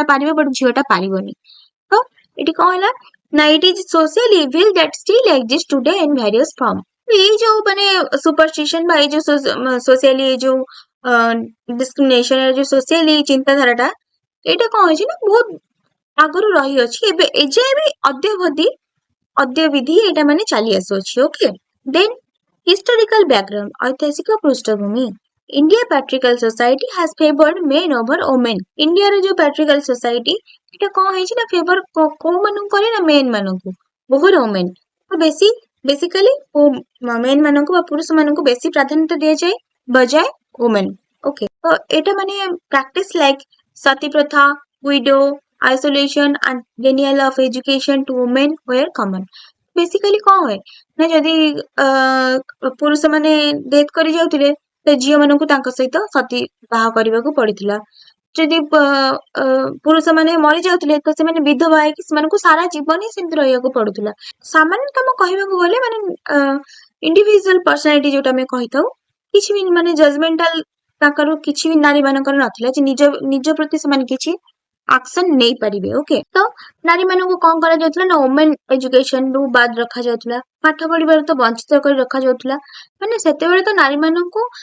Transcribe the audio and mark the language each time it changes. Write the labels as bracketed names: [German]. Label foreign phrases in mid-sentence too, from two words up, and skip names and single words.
[Odia] ପାରିବ ବଟ୍ ଝିଅଟା ପାରିବନି ତ ଏଠି କଣ ହେଲା ନା [English] it is social evil that still exist today in various form [Odia] ଏଇ ଯୋଉ ମାନେ ସୁପରଷ୍ଟିସନ ବା ଏଇ ଯୋଉ ସୋସିଆଲି ଏଇ ଯୋଉ ଡିସ୍କ୍ରିମିନେସନ ଯୋଉ ସୋସିଆଲି ଚିନ୍ତାଧାରାଟା ଏଇଟା କଣ ହେଇଛି ନା ବହୁତ ଆଗରୁ ରହିଅଛି ଏବେ ଏଯାଏ ବି ଅଦ୍ୟବିଧି ଏଇଟା ମାନେ ଚାଲି ଆସୁଅଛି [English] okay then historical background [Odia] ଐତିହାସିକ ପୃଷ୍ଠଭୂମି [English] India Patriarchal Society has favored men over women. [Odia] ଇଣ୍ଡିଆର ଯୋଉ [English] Patriarchal Society [Odia] ଏଇଟା କଣ ହେଇଛି ନା ଫେଭର କୋଉ ମାନଙ୍କୁ କରେ ନା ମେନ୍ ମାନଙ୍କୁ [English] over women [Odia] ତ ବେସିକାଲି ମେନ୍ ମାନଙ୍କୁ ବା ପୁରୁଷ ମାନଙ୍କୁ ବେଶୀ ପ୍ରାଧାନ୍ୟତା ଦିଆଯାଏ ବଜାୟ [English] women okay [Odia] ତ ଏଇଟା ମାନେ [English] practice like [Odia] ସତୀ ପ୍ରଥା [English] widow isolation and denial of education to women were common. [Odia] ବେସିକାଲି କଣ ହୁଏ ନା ଯଦି ପୁରୁଷ ମାନେ ଡେଥ୍ କରି ଯାଉଥିଲେ ତ ଝିଅ ମାନଙ୍କୁ ତାଙ୍କ ସହିତ ସତୀ ବାହା କରିବାକୁ ପଡିଥିଲା ଯଦି ପୁରୁଷ ମାନେ ମରି ଯାଉଥିଲେ ତ ସେମାନେ ବିଧବା ହେଇକି ସେମାନଙ୍କୁ ସାରା ଜୀବନ ହିଁ ସେମିତି ରହିବାକୁ ପଡୁଥିଲା ସାମାନ୍ୟତମ କହିବାକୁ ଗଲେ ମାନେ [English] individual personality [Odia] ଯୋଉଟା ଆମେ କହିଥାଉ କିଛି ବି ମାନେ ଜଜମେଣ୍ଟାଲ ତାଙ୍କର କିଛି ବି ନାରୀ ମାନଙ୍କର ନଥିଲା ଯେ ନିଜ ପ୍ରତି ସେମାନେ କିଛି ଆକ୍ସନ ନେଇପାରିବେ ଓକେ ତ ନାରୀ ମାନଙ୍କୁ କଣ କରାଯାଉଥିଲା ନା [English] women education [Odia] ରୁ ବାଦ ରଖାଯାଉଥିଲା ପାଠ ପଢିବାରୁ ତ ବଞ୍ଚିତ କରି ରଖାଯାଉଥିଲା ମାନେ ସେତେବେଳେ ତ ନାରୀ ମାନଙ୍କୁ